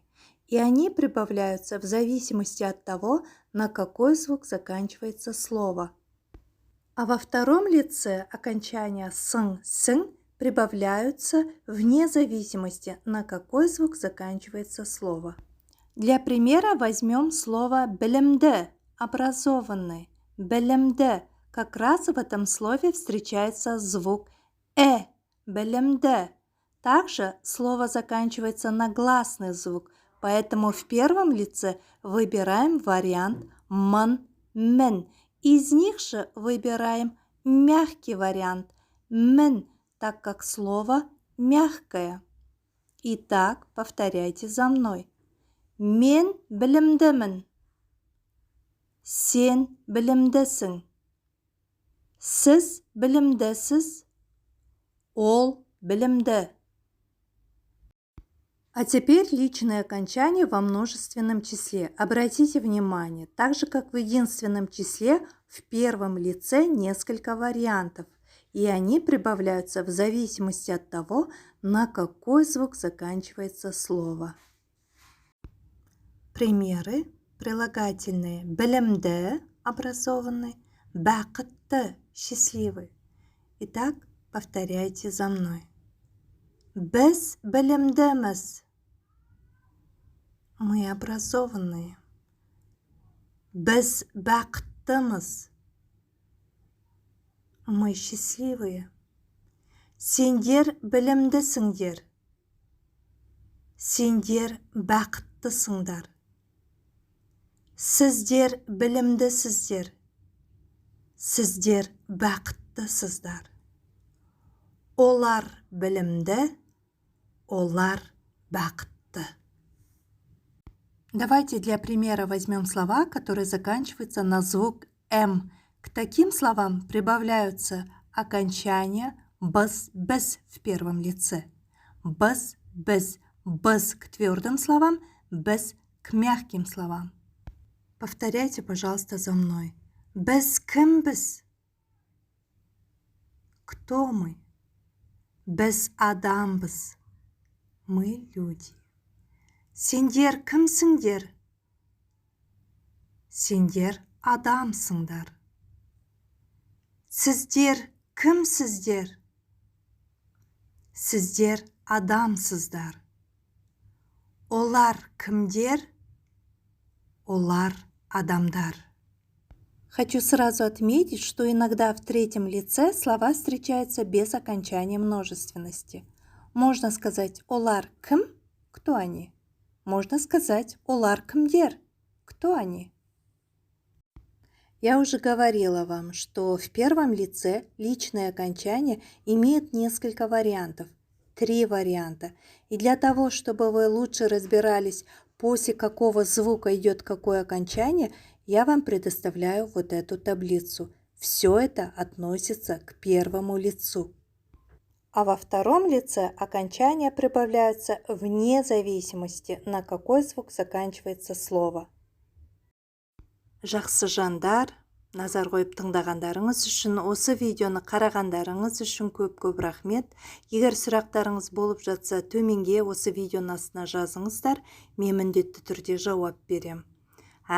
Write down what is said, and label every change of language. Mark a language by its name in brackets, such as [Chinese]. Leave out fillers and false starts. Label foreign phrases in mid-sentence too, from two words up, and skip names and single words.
[Russian] И они прибавляются в зависимости от того, на какой звук заканчивается слово. А во втором лице окончания «сын», «сын» прибавляются вне зависимости, на какой звук заканчивается слово. Для примера возьмем слово «білімді» – «образованный». «Білімді» – как раз в этом слове встречается звук «э» – «білімді». Также слово заканчивается на гласный звук, поэтому в первом лице выбираем вариант «мын», «мін». Из них же выбираем мягкий вариант «мін», так как слово мягкое. Итак, повторяйте за мной. [Kazakh] Мен білімдімін. Сен білімдісің. Сіз білімдісіз. Ол білімді. [Russian] А теперь личное окончание во множественном числе. Обратите внимание, так же как в единственном числе, в первом лице несколько вариантов, и они прибавляются в зависимости от того, на какой звук заканчивается слово. Примеры. Прилагательные. Білімді – образованный, бақытты – счастливый. Итак, повторяйте за мной. [Kazakh] Біз білімдіміз. [Russian] Мы образованные. [Kazakh] Біз бақыттымыз. [Russian] Мы счастливые. [Kazakh] Сендер білімдісіңдер. Сендер бақыттысыңдар. Сіздер білімдісіздер. Сіздер бақыттысыздар. Олар білімді. Олар бақытты. [Russian] Давайте для примера возьмем слова, которые заканчиваются на звук «м». К таким словам прибавляются окончания «біз», «біз» в первом лице. «Біз», «біз», «біз» к твердым словам, «біз» к мягким словам. Повторяйте, пожалуйста, за мной. [Kazakh] Біз кімбіз? [Russian] Кто мы? [Kazakh] Біз адамбыз. [Russian] Мы люди. [Kazakh] Сендер кімсіңдер? Сендер адамсыңдар. Сіздер кімсіздер? Сіздер адамсыздар. Олар кімдер? Олар адамдар. [Russian] Хочу сразу отметить, что иногда в третьем лице слова встречаются без окончания множественности. Можно сказать [Kazakh] «олар кім?» – [Russian] «кто они?». Можно сказать [Kazakh] «олар кімдер?» – [Russian] «кто они?». Я уже говорила вам, что в первом лице личное окончание имеет несколько вариантов, 3 варианта. И для того, чтобы вы лучше разбирались, после какого звука идет какое окончание, я вам предоставляю вот эту таблицу. Все это относится к первому лицу. а во втором лице окончания прибавляются вне зависимости, на какой звук заканчивается слово. [Kazakh] Жақсы жандар, назар қойып тыңдағандарыңыз үшін, осы видеоны қарағандарыңыз үшін көп рахмет. Егер сұрақтарыңыз болып жатса, төменге осы видеоның астына жазыңыздар, мен міндетті түрде жауап берем.